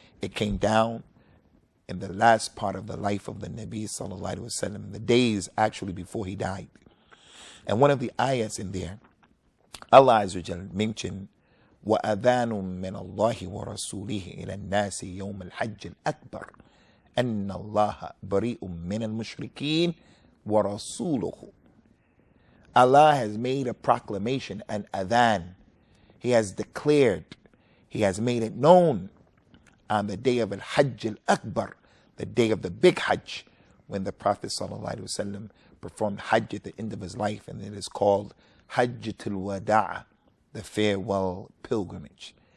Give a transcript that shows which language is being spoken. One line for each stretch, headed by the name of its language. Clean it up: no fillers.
English: It came down in the last part of the life of the Nabi sallallahu alaihi wasallam, the days actually before he died. And one of the ayats in there, Allah Azza wa Jal mentioned,
Arabic: وَأَذَانٌ مِّنَ اللَّهِ وَرَسُولِهِ إِلَى النَّاسِ يَوْمَ الْحَجِّ الْأَكْبَرِ أن الله بريء من المشركين ورسوله.
English: Allah has made a proclamation, an adhan. He has declared, He has made it known on the day of Al-Hajj Al-Akbar, the day of the big Hajj, when the Prophet ﷺ performed Hajj at the end of his life, and it is called Hajjatul Wada', the farewell pilgrimage.